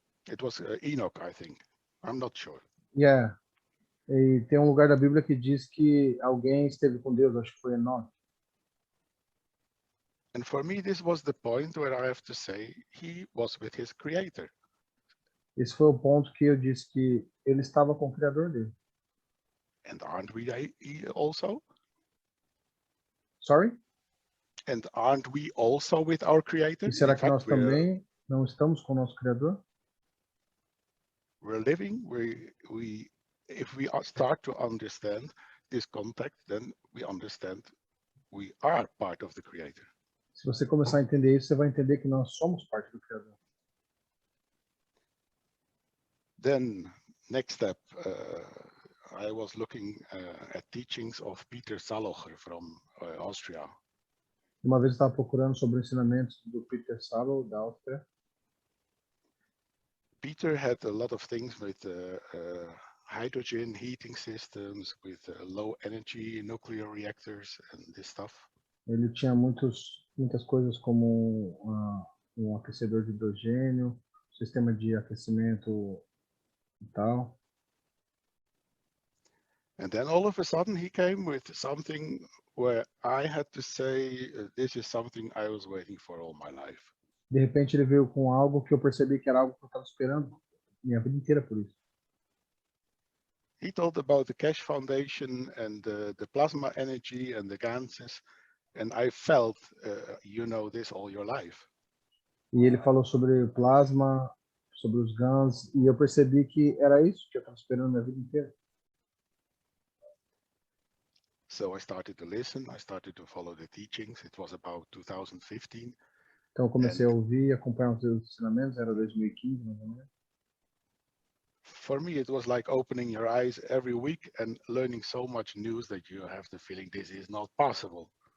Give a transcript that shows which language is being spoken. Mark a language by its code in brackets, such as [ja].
[en] It was Enoch, I think. I'm not sure. Yeah. [pt] E tem um lugar da Bíblia que diz que alguém esteve com Deus, acho que foi Enoque. [en] And for me, this was the point where I have to say he was with his creator. [pt] Esse foi o ponto que eu disse que ele estava com o Criador dele. [en] And aren't we also? Sorry? And aren't we also with our creator? [pt] E será [en] In [pt] que nós [en] fact, [pt] também não estamos com o nosso Criador? [en] we're living, if we start to understand this context, then we understand we are part of the creator. [pt] Se você começar a entender isso, você vai entender que nós somos parte do Criador. [en] Then, next step, I was looking at teachings of Peter Salocher from Austria. [pt] Uma vez eu estava procurando sobre ensinamentos do Peter Jalal, da Áustria. [en] Peter had a lot of things with hydrogen heating systems, with low energy nuclear reactors and this stuff. [pt] Ele tinha muitas coisas como um aquecedor de hidrogênio, sistema de aquecimento e tal. [en] And then all of a sudden he came with something where I had to say, this is something I was waiting for all my life. [pt] De repente ele veio com algo que eu percebi que era algo que eu estava esperando minha vida inteira por isso. [en] He told about the Cash Foundation and the plasma energy and the ganses, and I felt, you know this all your life. [pt] E ele falou sobre o plasma, sobre os GANs, e eu percebi que era isso que eu estava esperando minha vida inteira. [en] So I started to listen, I started to follow the teachings. It was about 2015. [pt] Então eu comecei a ouvir, acompanhar os seus ensinamentos, era 2015, mais ou menos. [en] For me, it was like opening your eyes every week and learning so much news that you have the feeling this is not possible.